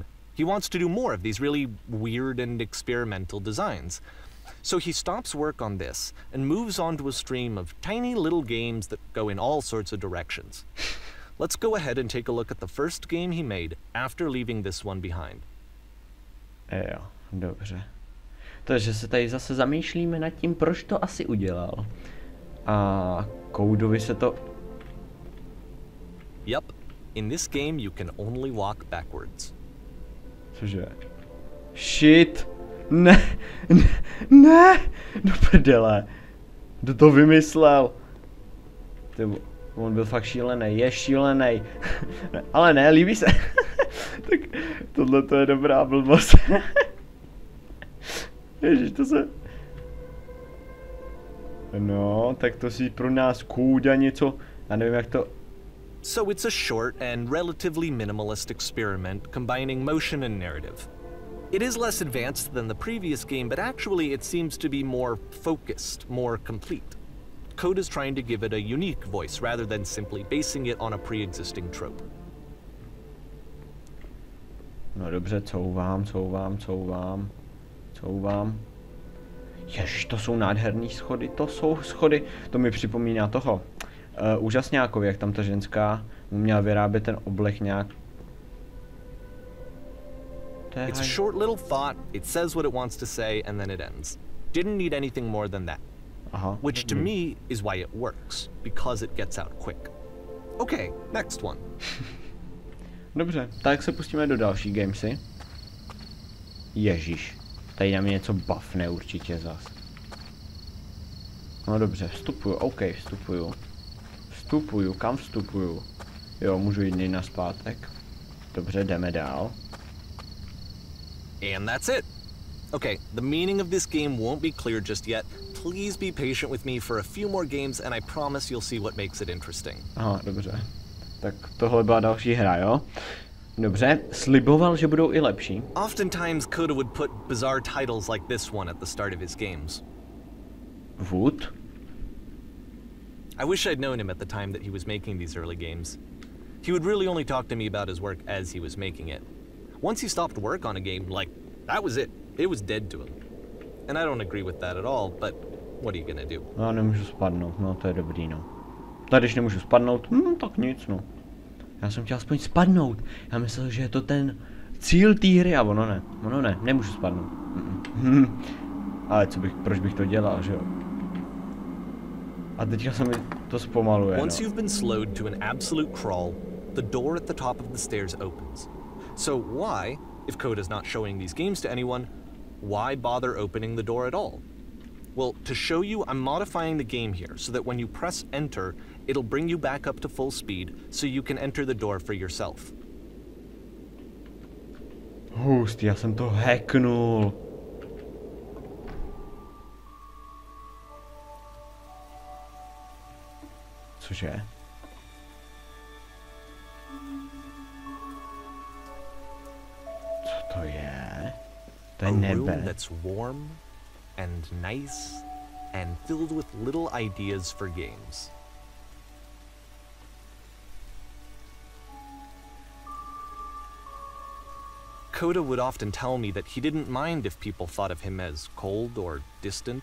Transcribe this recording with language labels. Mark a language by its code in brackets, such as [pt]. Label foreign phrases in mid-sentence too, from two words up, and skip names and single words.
[en] He wants to do more of these really weird and experimental designs. So he stops work on this and moves on to a stream of tiny little games that go in all sorts of directions. Let's go ahead and take a look at the first game he made after leaving this one behind. [cs] Jo, dobře. Takže se tady zase zamýšlíme nad tím, proč to asi udělal. A Codovi se to... [en] Yep, in this game you can only walk backwards. [cs] Cože? Shit! Ne! Do prdele! Kdo to vymyslel? On byl fakt šílený, je šílený. Ale ne, líbí se. Tak tohle to je dobrá blbost. Ježiš, to se... No, tak to si pro nás CODA něco, já nevím jak to... [en] So it's a short and relatively minimalist experiment combining motion and narrative. It is less advanced than the previous game, but actually it seems to be more focused, more complete. CODA is trying to give it a unique voice rather than simply basing it on a pre-existing trope. [cs] No dobře, couvám. Ježiš, to jsou nádherný schody, to jsou schody. To mi připomíná toho. Úžasňákovi, jak tam ta ženská mu měla vyrábět ten oblek nějak. [en] It's a short little thought, it says what it wants to say, and then it ends. Didn't need anything more than that. [cs] Aha. [en] Which to me is why it works, because it gets out quick. Okay, next one. [cs] Dobře, tak se pustíme do další gamesy. Ježíš, tady na mě něco buffne určitě zas. No dobře, vstupuju, OK, vstupuju, kam vstupuju? Jo, můžu jít nazpátek. Dobře, jdeme dál. [en] And that's it. Okay, the meaning of this game won't be clear just yet. Please be patient with me for a few more games and I promise you'll see what makes it interesting. Aha, dobře. Tak tohle byla další hra, jo? Dobře, sliboval, že budou i lepší. Oftentimes CODA would put bizarre titles like this one at the start of his games. Wood? I wish I'd known him at the time that he was making these early games. He would really only talk to me about his work as he was making it. Once he stopped work on a game, like, that was it. It was dead to him. And I don't agree with that at all, but what are you gonna do? [cs] No, nemůžu spadnout, no to je dobrý, no. Tady když nemůžu spadnout, tak nic, no. Já jsem chtěl aspoň spadnout. Já myslel, že je to ten cíl té hry, a ono ne, nemůžu spadnout. Ale proč bych to dělal, že jo? A teďka se mi to zpomaluje, [en] Once [cs] no. [en] you've been slowed to an absolute crawl, the door at the top of the stairs opens. So why, if CODA's not showing these games to anyone, why bother opening the door at all? Well, to show you, I'm modifying the game here so that when you press enter, it'll bring you back up to full speed so you can enter the door for yourself. [cs] Hustý, já jsem to hacknul. Cože? Co to je? To je nebe. [en] A room that's warm and nice and filled with little ideas for games. CODA would often tell me that he didn't mind if people thought of him as cold or distant.